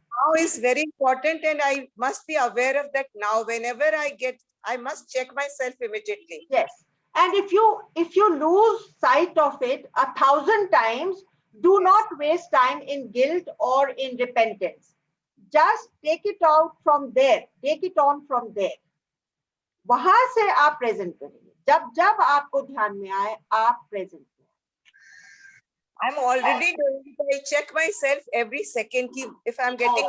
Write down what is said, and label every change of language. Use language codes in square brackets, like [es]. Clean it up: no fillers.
[en] Now is very important, and I must be aware of that now. Whenever I get I must check myself immediately. Yes. And if you lose sight of it 1,000 times, do not waste time in guilt or in repentance. Just take it out from there. Take it on from there. [hi] वहां से आप present करेंगे. जब जब आपको ध्यान में आए, आप present. [en] I'm already doing it. I check myself every second if I'm getting